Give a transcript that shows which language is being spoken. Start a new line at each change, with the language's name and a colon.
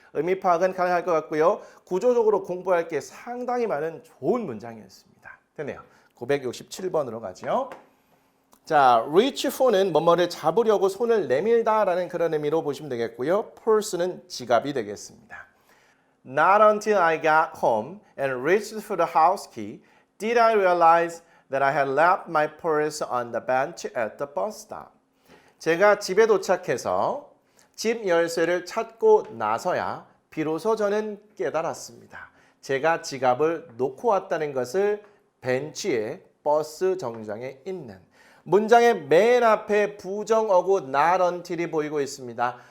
Korean: 의미 파악은 가능할 것 같고요. 구조적으로 공부할 게 상당히 많은 좋은 문장이었습니다. 됐네요. 967번으로 가죠. 자, reach for는 뭐뭐를 잡으려고 손을 내밀다라는 그런 의미로 보시면 되겠고요. purse는 지갑이 되겠습니다.
English: Not until I got home and reached for the house key did I realize that I had left my purse on the bench at the bus stop.
Korean: 제가 집에 도착해서 집 열쇠를 찾고 나서야 비로소 저는 깨달았습니다. 제가 지갑을 놓고 왔다는 것을 벤치에 버스 정류장에 있는 문장의 맨 앞에 부정어구 not until이 보이고 있습니다.